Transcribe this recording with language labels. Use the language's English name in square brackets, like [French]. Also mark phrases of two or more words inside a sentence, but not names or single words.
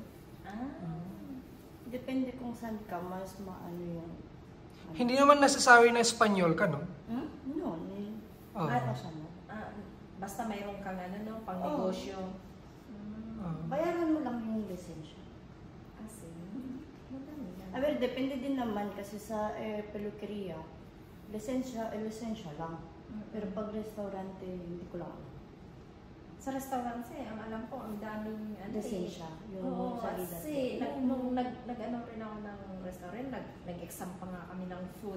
[Filipino] Depende kung saan ka, mas maano yung... Hindi naman necessary na Espanyol ka, no? No. Oo. Ano siya, no? Basta mayroon kang pang negosyo. Bayaran mo lang yung lisensya. Kasi, madami yan. [Spanish] A ver, [Filipino] depende din naman kasi sa peluqueria, lisensya lang. Pero pag restaurante, hindi ko lang alam. Sa restaurant ang alam ko, ang daming Lisensya, yung Oo, salida. kasi nung nag-ano rin ako ng restaurant, nag-exam pa nga kami ng food.